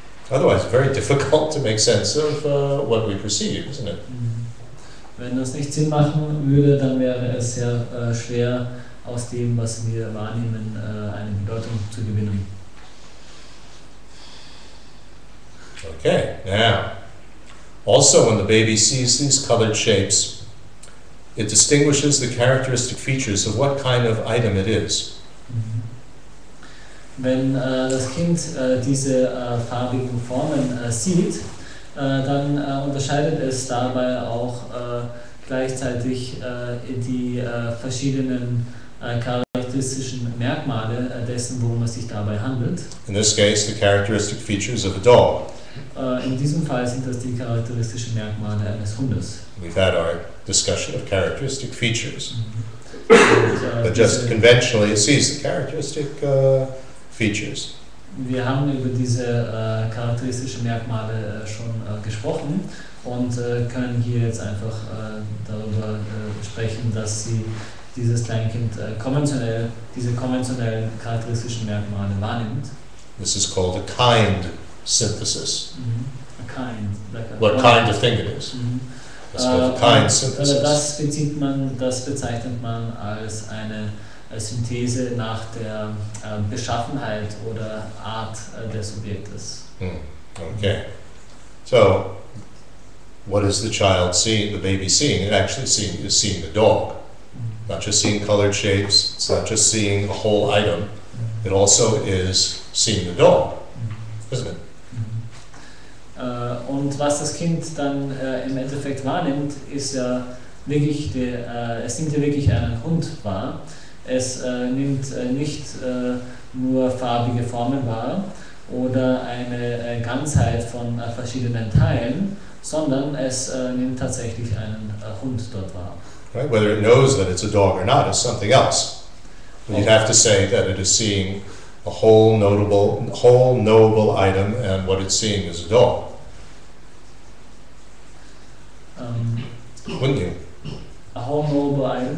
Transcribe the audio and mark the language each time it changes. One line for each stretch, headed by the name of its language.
English: Otherwise, very difficult to make sense of what we perceive, isn't it?
German: Wenn das nicht Sinn machen würde, dann wäre es sehr schwer, aus dem, was wir wahrnehmen, eine Bedeutung zu gewinnen.
English: Okay, now, also when the baby sees these colored shapes, it distinguishes the characteristic features of what kind of item it is.
German: Wenn das Kind diese farbigen Formen sieht, dann unterscheidet es dabei auch gleichzeitig die verschiedenen charakteristischen Merkmale dessen, worum es sich dabei handelt.
English: In this case, the characteristic features of a dog.
German: In diesem Fall sind das die charakteristischen Merkmale eines Hundes.
English: We've had our discussion of characteristic features. But just conventionally, it sees the characteristic features.
German: Wir haben über diese charakteristischen Merkmale schon gesprochen und können hier jetzt einfach darüber sprechen, dass dieses Kleinkind diese konventionellen charakteristischen Merkmale wahrnimmt.
English: This is called a kind synthesis. A kind. What kind of thing it is. It's called a kind synthesis.
German: Das bezeichnet man als eine Synthese nach der Beschaffenheit oder Art des Objektes.
English: Okay. So, what is the child seeing, the baby seeing? It actually is seeing the dog. Not just seeing colored shapes, it's not just seeing a whole item, it also is seeing the dog, isn't it?
German: Und was das Kind dann im Endeffekt wahrnimmt, ist ja wirklich, es nimmt ja wirklich einen Hund wahr. Es nimmt nicht nur farbige Formen wahr oder eine Ganzheit von verschiedenen Teilen, sondern es nimmt tatsächlich einen Hund dort wahr.
English: Right? Whether it knows that it's a dog or not is something else. But you'd have to say that it is seeing a whole knowable item, and what it's seeing is a dog. Wouldn't you? A whole knowable item.